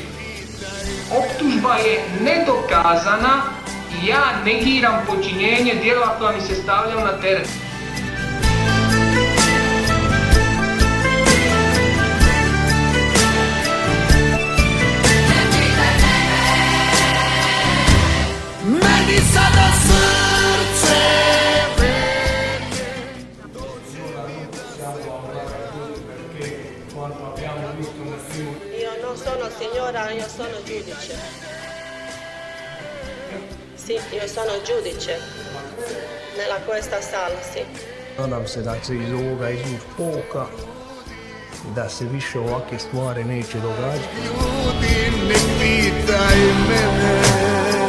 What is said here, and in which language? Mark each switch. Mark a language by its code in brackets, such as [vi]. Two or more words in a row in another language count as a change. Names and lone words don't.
[hr] Optužba je nedokazana i ja negiram počinjenje djela koja mi se stavljaju na teret. Meni sada srce [it] Io non sono signora, io sono giudice. Sì, io sono giudice. Nella questa sala, sì. [hr] Nadam se da će iz ovoga izvući pouka i da se više ovakve stvari neće događati. ljudi, ne pitaj mene.